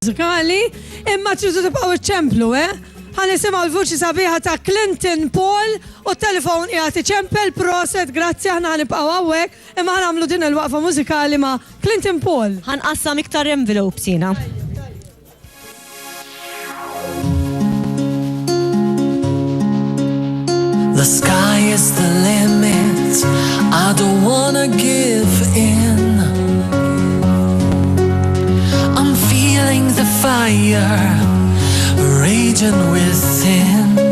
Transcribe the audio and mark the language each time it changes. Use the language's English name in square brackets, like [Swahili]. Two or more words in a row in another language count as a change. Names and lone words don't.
[Maltese] mużikali, imma tridu tibqgħu iċċemplu, Ħanisimgħu l-vuċi sabiħa ta' Clinton Paul u t-telefon qiegħed iċempel proset, grazzi aħna ħanibqgħu hawnhekk, imma ħanagħmlu din il-waqfa mużikali ma' Clinton Paul. Ħanqassam iktar envelopes jiena. [English] The sky is the limit, I don't wanna give in. I'm feeling the fire raging within.